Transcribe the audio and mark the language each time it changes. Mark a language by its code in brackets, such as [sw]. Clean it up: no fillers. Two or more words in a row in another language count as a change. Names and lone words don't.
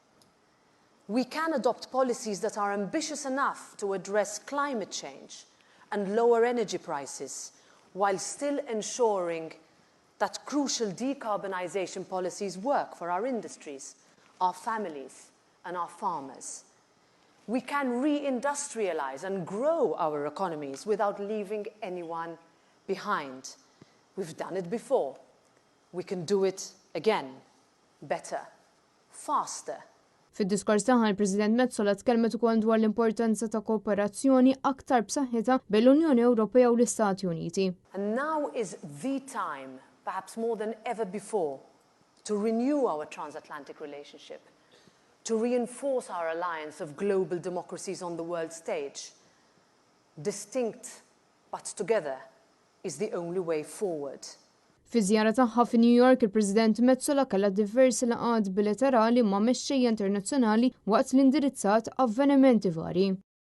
[en] We can adopt policies that are ambitious enough to address climate change and lower energy prices while still ensuring that crucial decarbonization policies work for our industries, our families and our farmers. We can re-industrialize and grow our economies without leaving anyone behind. We've done it before. We can do it again, better, faster. [mt] Fid-diskors tagħha l-President Metsola tkellmet ukoll dwar l-importanza ta' kooperazzjoni aktar b'saħħitha bejn l-Unjoni Ewropea u l-Istati Uniti. [en] And now is the time, perhaps more than ever before, to renew our transatlantic relationship, to reinforce our alliance of global democracies on the world stage. Distinct but together is the only way forward. [mt] Fi żjara tagħha fi New York, il-President Metsola kellha diversi laqgħat bilaterali ma' mexxejja internazzjonali waqt l-indirizzat avvenimenti varji.